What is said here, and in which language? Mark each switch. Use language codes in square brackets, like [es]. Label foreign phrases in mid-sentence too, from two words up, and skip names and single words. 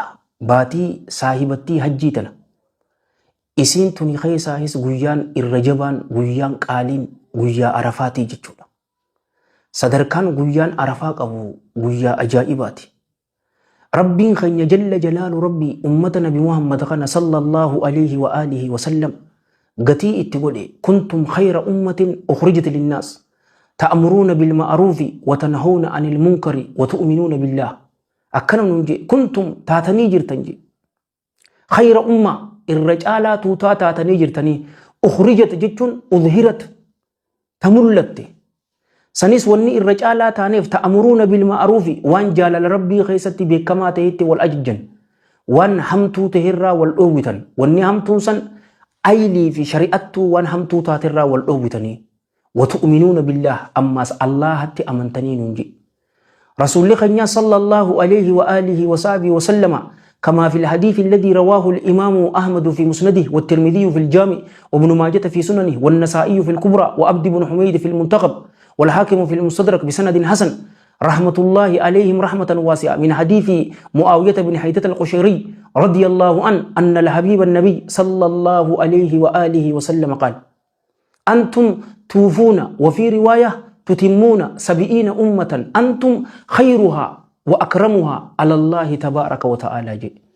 [om] Baatii saahibattii hajjii tana. Isiin tuni keessaahis guyyaan irra jabaan guyyaan qaaliin guyyaa arafaatii jechuudha. Sadarkaan guyyaan arafaa qabu guyyaa ajaa'ibaati. Rabbiin keenya [ar] جل جلاله [om] rabbi ummata nabi Muhammad kana [ar] صلى الله عليه وعلى آله وسلم [om] gatii itti godhe [ar] كنتم خير أمة أخرجت للناس تأمرون بالمعروف وتنهون عن المنكر وتؤمنون بالله. [om] Akkana nuun je kuntum taatanii jirtan je [ar] خير أمة [om] irra caalaa tuutaa taatanii jirtanii ukhrijat jechuun udhirat tamullatte. Sanis wanni irra caalaa taaneef [ar] تأمرون بالمعروف [om] waan jaalala rabbii keessatti beekamaa ta'etti wal ajajjan waan hamtuu ta'erraa wal dhoowwitan wanni hamtuun san aylii fi shari'attuu waan hamtuu taaterraa wal dhoowwitanii [ar] وتؤمنون بالله [om] ammaas Allahatti amantanii nuun je. Rasuulli keenya [ar] صلى الله عليه وعلى آله وصحبه وسلم كما في الحديث الذي رواه الإمام أحمد في مسنده والترمذي في الجامع وابن ماجة في سننه والنسائي في الكبرى وعبد بن حميد في المنتخب والحاكم في المستدرك بسند حسن رحمة الله عليهم رحمة واسعة من حديث معاوية بن حيدة القشيري رضي الله عنه أن الحبيب النبي صلى الله عليه وآله وسلم قال أنتم توفون وفي رواية تتمون 70 أمة أنتم خيرها وأكرمها على الله تبارك وتعالى جي.